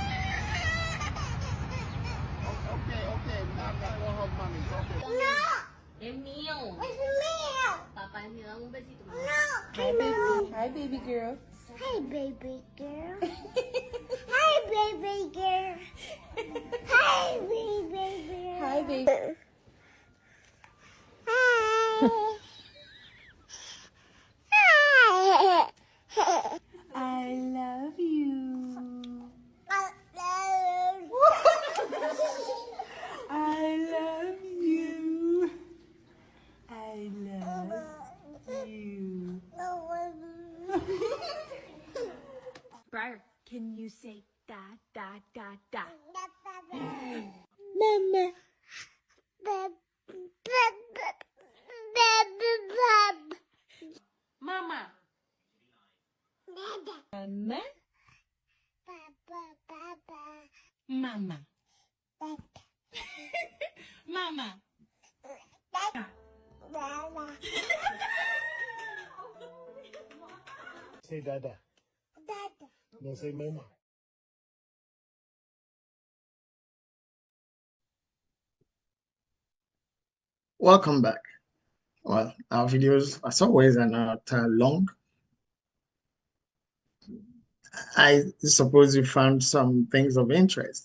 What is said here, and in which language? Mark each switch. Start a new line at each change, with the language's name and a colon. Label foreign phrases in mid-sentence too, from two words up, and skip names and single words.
English: Okay. Now I'm gonna hug mommy. Okay. No!
Spanish: Es mío.
English: It's me!
Spanish: Papá es mío. Dame un besito.
English: No! Hi, baby girl. Hey, baby girl. Hey, baby girl. Hey, baby girl. Hi, baby. I love you. I love you. I love you. Briar, can you say da da da da? Mama. Mama. Mama. Mama. Mama. Say dada. No, say mama. Welcome back. Well, our videos, as always, are not long. I suppose you found some things of interest.